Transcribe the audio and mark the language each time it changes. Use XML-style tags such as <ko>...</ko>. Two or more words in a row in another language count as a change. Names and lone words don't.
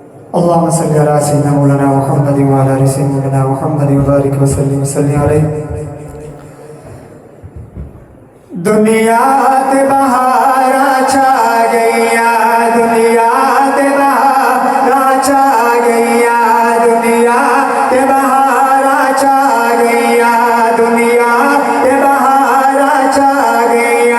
<ar>اللهم صل على سيدنا مولانا محمد وعلى آل سيدنا محمد وبارك وسلم عليه.</ar> <pa>دنیا تے بہاراں چھا گئیاں، دنیا تے بہاراں چھا گئیاں، دنیا تے بہاراں چھا گئیاں، دنیا تے بہاراں چھا گئیاں.</pa>